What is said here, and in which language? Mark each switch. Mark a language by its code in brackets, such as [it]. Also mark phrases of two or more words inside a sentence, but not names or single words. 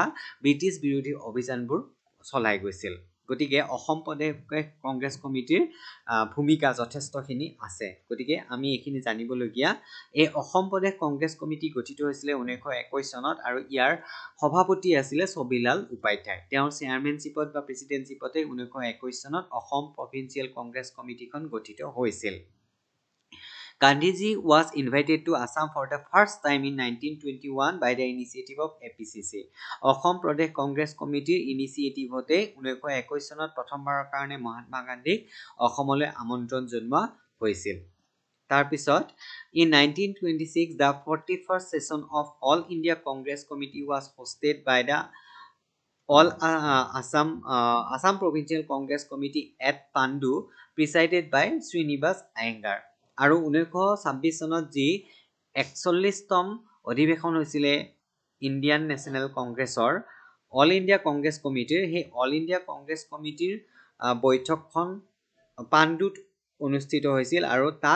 [as] ব্ৰিটিছ বিৰোধী অভিযানবোৰ চলাই গৈছিল গতিকে অসম প্ৰদেশ কংগ্ৰেছ কমিটিৰ ভূমিকা যথেষ্টখিনি আছে গতিকে আমি এইখিনি জানিবলগীয়া এই অসম প্ৰদেশ কংগ্ৰেছ কমিটি গঠিত হৈছিলে 1921 চনত আৰু ইয়াৰ সভাপতি আছিলে ছবিলাল উপাধ্যায় তেওঁৰ চেয়াৰমেনশ্বিপত বা প্ৰেচিডেণ্টশ্বিপতে 1921 চনত অসম প্ৰভিন্সিয়েল কংগ্ৰেছ কমিটিখন গঠিত হৈছিল [en] Gandhiji was invited to Assam for the first time in 1921 by the initiative of APCC. [as] অসম প্ৰদেশ কংগ্ৰেছ কমিটিৰ ইনিচিয়েটিভতে 1921 চনত প্ৰথমবাৰৰ কাৰণে মহাত্মা গান্ধীক অসমলৈ আমন্ত্ৰণ জনোৱা হৈছিল তাৰ পিছত [en] in 1926 the 41st session of All India Congress Committee was hosted by the All Assam Provincial Congress Committee at Pandu presided by Srinivas Iyengar [as] আৰু 1926 চনত যি 41তম অধিৱেশন হৈছিলে ইণ্ডিয়ান নেশ্যনেল কংগ্ৰেছৰ অল ইণ্ডিয়া কংগ্ৰেছ কমিটিৰ সেই অল ইণ্ডিয়া কংগ্ৰেছ কমিটিৰ বৈঠকখন পাণ্ডুত অনুষ্ঠিত হৈছিল আৰু তাত